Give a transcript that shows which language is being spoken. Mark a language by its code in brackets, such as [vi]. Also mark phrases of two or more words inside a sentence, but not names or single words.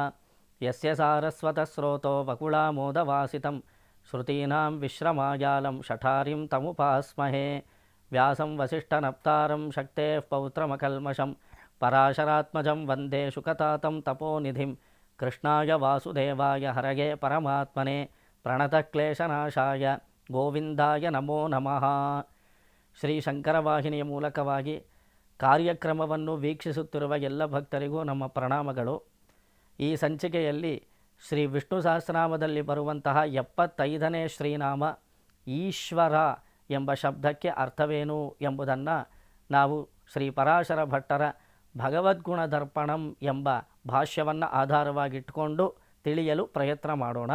[sa] यस्य सारस्वतस्रोतो वकुलामोदवासितं श्रुतीनां विश्रमायालं शठारिं तमुपास्महे। व्यासं वसिष्ठनप्तारं शक्तेः पौत्रमकल्मषं पराशरात्मजं वन्दे शुकतातं तपोनिधिं। कृष्णाय वासुदेवाय हरये परमात्मने ಪ್ರಣತಕ್ಲೇಶನಾಶಾಯ ಗೋವಿಂದಾಯ ನಮೋ ನಮಃ. [kn] ಶ್ರೀ ಶಂಕರವಾಹಿನಿಯ ಮೂಲಕವಾಗಿ ಕಾರ್ಯಕ್ರಮವನ್ನು ವೀಕ್ಷಿಸುತ್ತಿರುವ ಎಲ್ಲ ಭಕ್ತರಿಗೂ ನಮ್ಮ ಪ್ರಣಾಮಗಳು. ಈ ಸಂಚಿಕೆಯಲ್ಲಿ ಶ್ರೀ ವಿಷ್ಣು ಸಹಸ್ರನಾಮದಲ್ಲಿ ಬರುವಂತಹ 75ನೇ ಶ್ರೀನಾಮ ಈಶ್ವರ ಎಂಬ ಶಬ್ದಕ್ಕೆ ಅರ್ಥವೇನು ಎಂಬುದನ್ನು ನಾವು ಶ್ರೀ ಪರಾಶರ ಭಟ್ಟರ ಭಗವದ್ಗುಣ ದರ್ಪಣಂ ಎಂಬ ಭಾಷ್ಯವನ್ನು ಆಧಾರವಾಗಿಟ್ಟುಕೊಂಡು ತಿಳಿಯಲು ಪ್ರಯತ್ನ ಮಾಡೋಣ.